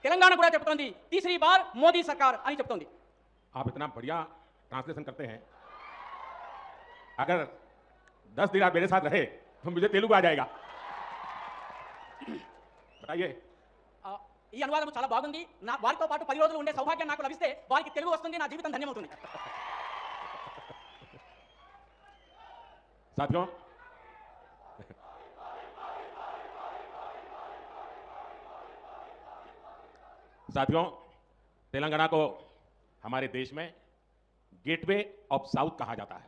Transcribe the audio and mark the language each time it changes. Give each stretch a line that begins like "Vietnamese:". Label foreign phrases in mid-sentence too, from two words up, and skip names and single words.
Telugu: తెలంగాణ కూడా చెప్తోంది
Hindi: तीसरी बार
Telugu: మోదీ సర్కార్ అని చెప్తోంది.
Hindi: आप इतना बढ़िया ट्रांसलेशन करते हैं, अगर 10 दिन आप मेरे साथ रहे तो मुझे तेलुगु आ जाएगा. बताइए.
Telugu: ఈ అనువాదం చాలా బాగుంది. నా వారితో పాటు 10 రోజులు ఉండే సౌభాగ్యం నాకు లభిస్తే వారికి తెలుగు వస్తుంది, నా జీవితం ధన్యమవుతుంది.
Hindi: साथियों, साथियों, तेलंगाना को हमारे देश में
English: gateway of South
Hindi: कहा जाता है.